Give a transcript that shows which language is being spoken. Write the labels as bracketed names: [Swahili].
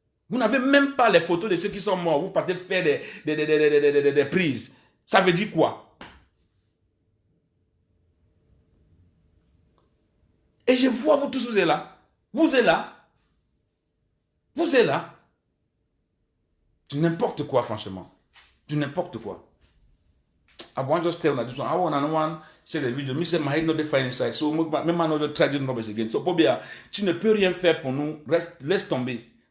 [French] Vous n'avez même pas les photos de ceux qui sont morts. Vous partez faire des prises. Ça veut dire quoi? Et je vois vous tous, vous êtes là. Vous êtes là. Du n'importe quoi, franchement. Du n'importe quoi. [Nigerian Pidgin] I want just tell that I want share the video. Me say my head not the fire inside. So me man not try to rubbish again. [French] So Pobia, tu ne peux rien faire pour nous. Laisse tomber.